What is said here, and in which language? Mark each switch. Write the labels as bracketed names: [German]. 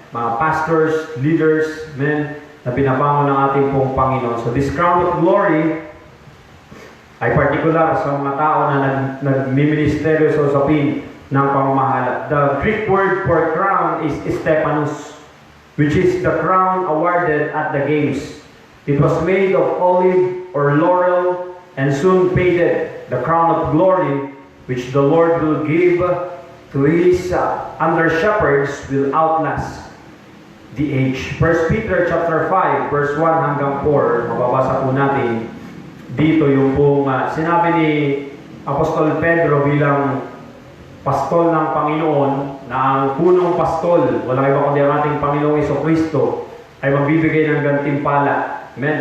[Filipino] Mga pastors, leaders, amen, na pinabangon ng ating pong Panginoon. So this crown of glory ay particular sa mga tao na nagmiministeryo sa usapin ng pamamahala. [English] The Greek word for crown is Stephanos, which is the crown awarded at the games. It was made of olive or laurel and soon faded. The crown of glory which the Lord will give to His under shepherds will outlast the age. [Filipino] 1 Peter chapter 5 verse 1 hanggang 4, mababasa po natin dito yung pong sinabi ni Apostol Pedro bilang pastol ng Panginoon na ang punong pastol, wala iba kundi ang ating Panginoong Jesucristo, ay magbibigay ng gantimpala. Amen.